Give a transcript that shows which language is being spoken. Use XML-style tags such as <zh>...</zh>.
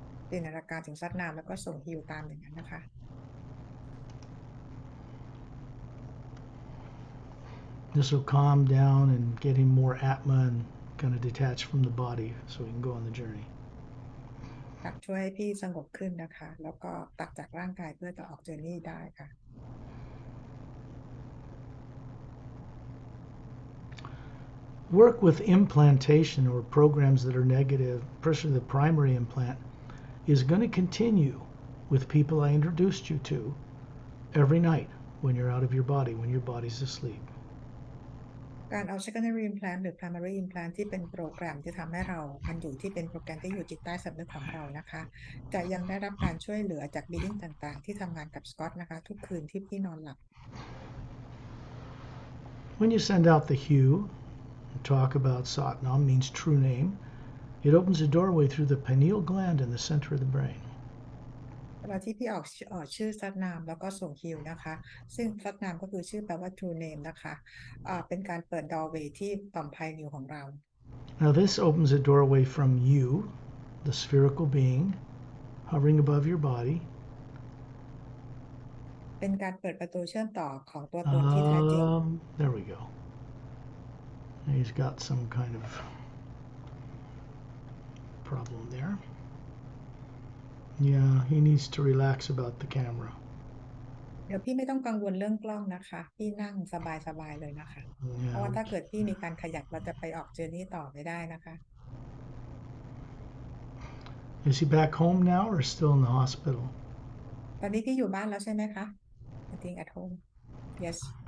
<th>จินตนาการถึงซัดนามแล้วก็ส่งฮิวตามอย่างนั้นนะคะ</th> <en>This will calm down and get him more Atma and kind of detached from the body so he can go on the journey.</en> <th>ช่วยให้พี่สงบขึ้นนะคะแล้วก็ตัดจากร่างกายเพื่อจะออกเจอร์นี่ได้ค่ะ</th> <en>Work with implantation or programs that are negative, especially the primary implant, is going to continue with people I introduced you to every night when you're out of your body, when your body's asleep.</en> <th>การเอา secondary implant หรือ primary implant ที่เป็นโปรแกรมที่ทำให้เรามันอยู่ที่เป็นโปรแกรมที่อยู่จิตใต้สำนึกของเรานะคะจะยังได้รับการช่วยเหลือจาก being ต่างๆที่ทำงานกับสกอตนะคะทุกคืนที่พี่นอนหลับ</th> <en>When you send out the hue, talk about Satnam means true name. It opens a doorway through the pineal gland in the center of the brain.</en> <th>เวลาที่พี่ออกชื่อซัดนามแล้วก็ส่งฮิวนะคะซึ่งซัดนามก็คือชื่อแปลว่า true name นะคะเป็นการเปิด doorway ที่ต่อมไพนิวของเรา</th> <en>Now this opens a doorway from you, the spherical being, hovering above your body.</en> <th>เป็นการเปิดประตูเชื่อมต่อของตัวตนที่แท้จริง</th> <en>There we go. He's got some kind of problem there. Yeah, he needs to relax about the camera.</en> <th>เดี๋ยวพี่ไม่ต้องกังวลเรื่องกล้องนะคะพี่นั่งสบายๆเลยนะคะเพราะว่าถ้าเกิดพี่มีการขยับเราจะไปออกเจอร์นี่ต่อไม่ได้นะคะ</th> <en>Is he back home now or still in the hospital?</en> <th>ตอนนี้พี่อยู่บ้านแล้วใช่ไหมคะ</th> <en>I think at home yes</en>